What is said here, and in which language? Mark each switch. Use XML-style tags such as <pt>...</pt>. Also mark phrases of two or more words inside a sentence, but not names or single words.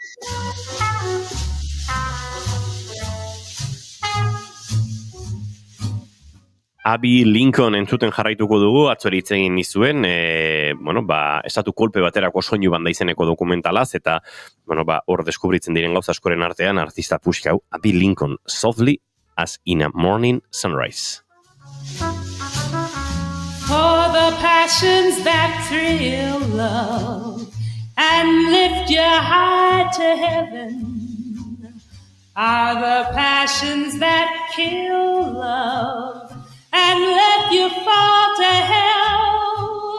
<eu>Abby Lincoln entzuten jarraituko dugu, atzori hitz egin nizuen, estatu kolpe baterako soinu banda izeneko dokumentalaz, eta, hor deskubritzen diren gauza askoren artean, artista puxka hau, Abby Lincoln, Softly as in a Morning Sunrise.</eu> <en>For the passions that thrill love and lift your heart to heaven are the passions that kill love and let you fall to hell.</en>